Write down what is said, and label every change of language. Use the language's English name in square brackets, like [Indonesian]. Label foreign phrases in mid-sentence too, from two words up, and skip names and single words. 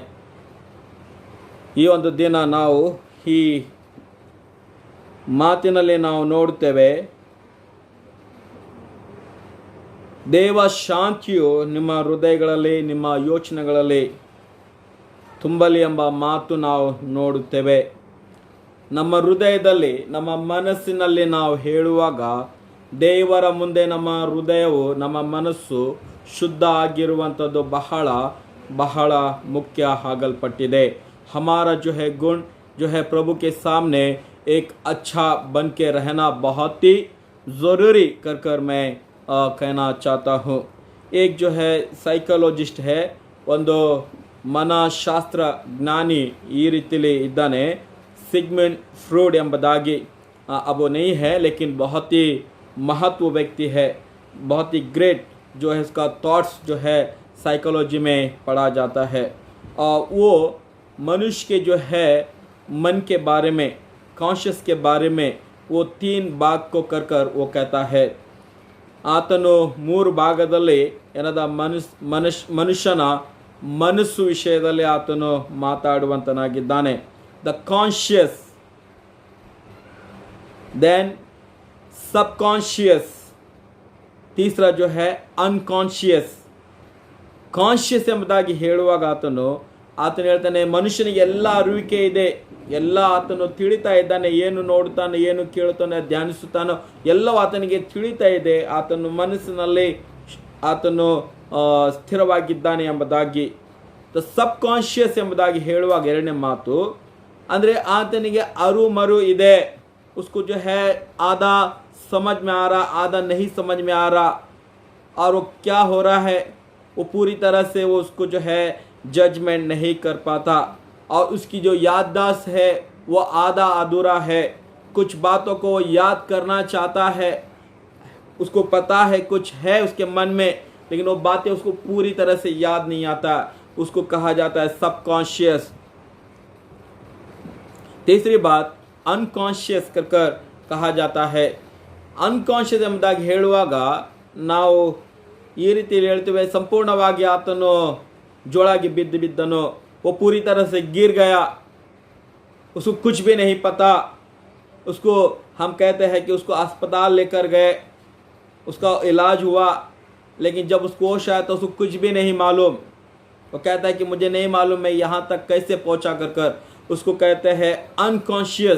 [Kannada] ಈ ಒಂದು ದಿನ ನಾವು ಈ ಮಾತಿನಲ್ಲಿ ನಾವು ನೋಡುತ್ತೇವೆ, ದೇವ ಶಾಂತಿಯು ನಿಮ್ಮ ಹೃದಯಗಳಲ್ಲಿ ನಿಮ್ಮ ಯೋಚನೆಗಳಲ್ಲಿ ತುಂಬಲಿ ಎಂಬ ಮಾತು ನಾವು ನೋಡುತ್ತೇವೆ। ನಮ್ಮ ಹೃದಯದಲ್ಲಿ ನಮ್ಮ ಮನಸ್ಸಿನಲ್ಲಿ ನಾವು ಹೇಳುವಾಗ ದೇವರ ಮುಂದೆ ನಮ್ಮ ಹೃದಯವು ನಮ್ಮ ಮನಸ್ಸು ಶುದ್ಧ ಆಗಿರುವಂಥದ್ದು ಬಹಳ ಬಹಳ ಮುಖ್ಯ ಆಗಲ್ಪಟ್ಟಿದೆ। [Hindi] हमारा जो है गुण जो है प्रभु के सामने एक अच्छा बन के रहना बहुत ही ज़रूरी कर मैं कहना चाहता हूँ। एक जो है साइकोलॉजिस्ट है, [Kannada] ಒಂದು ಮನಃಶಾಸ್ತ್ರ ಜ್ಞಾನಿ ಈ ರೀತಿಲಿ ಇದ್ದಾನೆ, सिगमंड फ्रॉइड ಎಂಬುದಾಗಿ। [Hindi] अब वो नहीं है, लेकिन बहुत ही महत्व व्यक्ति है, बहुत ही ग्रेट जो है इसका थॉट्स जो है साइकोलॉजी में पढ़ा जाता है। और वो मनुष्य के जो है मन के बारे में, कॉन्शियस के बारे में वो 3 भाग को कर वो कहता है। [Kannada] ಆತನು 3 ಭಾಗದಲ್ಲಿ ಏನದ ಮನುಷ್ಯನ ಮನಸ್ಸು ವಿಷಯದಲ್ಲಿ ಆತನು ಮಾತಾಡುವಂತನಾಗಿದ್ದಾನೆ। [English] the conscious, then subconscious, [Hindi] तीसरा जो है अनकॉन्शियस। [Kannada] ಕಾನ್ಶಿಯಸ್ ಎಂಬುದಾಗಿ ಹೇಳುವಾಗ ಆತನು ಹೇಳ್ತಾನೆ, ಮನುಷ್ಯನಿಗೆ ಎಲ್ಲ ಅರಿವಿಕೆ ಇದೆ, ಎಲ್ಲ ಆತನು ತಿಳಿತಾ ಇದ್ದಾನೆ, ಏನು ನೋಡುತ್ತಾನೆ, ಏನು ಕೇಳುತ್ತಾನೆ, ಧ್ಯಾನಿಸುತ್ತಾನೋ ಎಲ್ಲವೂ ಆತನಿಗೆ ತಿಳಿತಾ ಇದೆ, ಆತನು ಮನಸ್ಸಿನಲ್ಲಿ ಆತನು ಸ್ಥಿರವಾಗಿದ್ದಾನೆ ಎಂಬುದಾಗಿ। ಸಬ್ ಕಾನ್ಶಿಯಸ್ ಎಂಬುದಾಗಿ ಹೇಳುವಾಗ 2ನೇ ಮಾತು ಅಂದರೆ ಆತನಿಗೆ ಅರು ಮರು ಇದೆ, [Hindi] उसको जो है आधा समझ में आ रहा, आधा नहीं समझ में आ रहा, और वो क्या हो रहा है वो पूरी तरह से वो उसको जो है जजमेंट नहीं कर पाता। और उसकी जो याददाश्त है वो आधा अधूरा है, कुछ बातों को याद करना चाहता है, उसको पता है कुछ है उसके मन में, लेकिन वो बातें उसको पूरी तरह से याद नहीं आता, उसको कहा जाता है सबकॉन्शियस। तीसरी बात अनकॉन्शियस कर कहा जाता है। [Kannada] अनकॉन्शियस ಎಂಬುದಾಗಿ ಹೇಳುವಾಗ ನಾವು ಈ ರೀತಿ ಹೇಳ್ತೇವೆ, ಸಂಪೂರ್ಣವಾಗಿ ಆತನು ಜೋಳಾಗಿ ಬಿದ್ದನು, [Hindi] वो पूरी तरह से गिर गया, उसको कुछ भी नहीं पता। उसको हम कहते हैं कि उसको अस्पताल लेकर गए, उसका इलाज हुआ, लेकिन जब उसको होश आया तो उसको कुछ भी नहीं मालूम। वो कहता है कि मुझे नहीं मालूम मैं यहाँ तक कैसे पहुँचा कर उसको कहते हैं अनकॉन्शियस।